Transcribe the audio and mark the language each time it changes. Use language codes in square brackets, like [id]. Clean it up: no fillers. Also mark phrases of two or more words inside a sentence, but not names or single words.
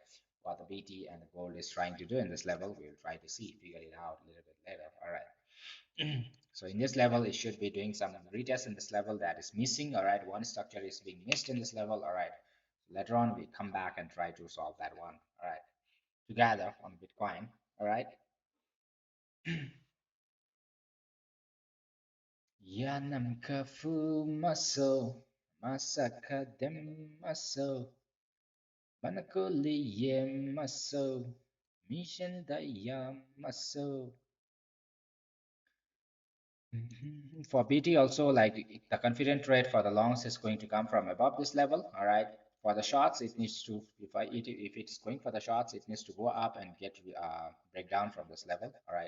[en] What the BT and the gold is trying to do in this level, we'll try to see, figure it out a little bit later. All right. So in this level, it should be doing some retest in this level that is missing. All right. One structure is being missed in this level. All right. Later on, we come back and try to solve that one. All right. Together on Bitcoin. All right. Yanam kafu maso masaka dem maso banakuli yem maso mission dayam maso. For BT also, like the confident trade for the longs is going to come from above this level. All right. For the shorts, it needs to, if it's going for the shorts, it needs to go up and get break down from this level. All right.